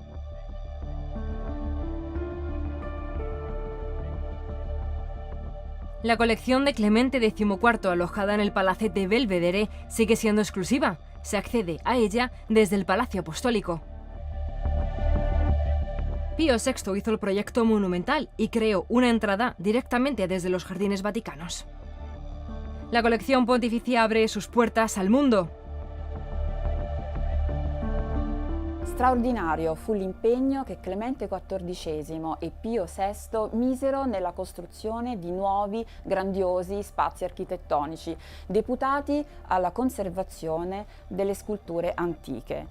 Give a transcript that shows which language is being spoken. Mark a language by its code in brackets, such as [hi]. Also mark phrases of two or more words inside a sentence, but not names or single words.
[es] La colección de Clemente XIV, alojada en el Palacete Belvedere, sigue siendo exclusiva. Se accede a ella desde el Palacio Apostólico. Pío VI hizo el proyecto monumental y creó una entrada directamente desde los jardines vaticanos. La colección pontificia abre sus puertas al mundo. [it] Straordinario fu l'impegno che Clemente XIV e Pio VI misero nella costruzione di nuovi, grandiosi spazi architettonici, deputati alla conservazione delle sculture antiche.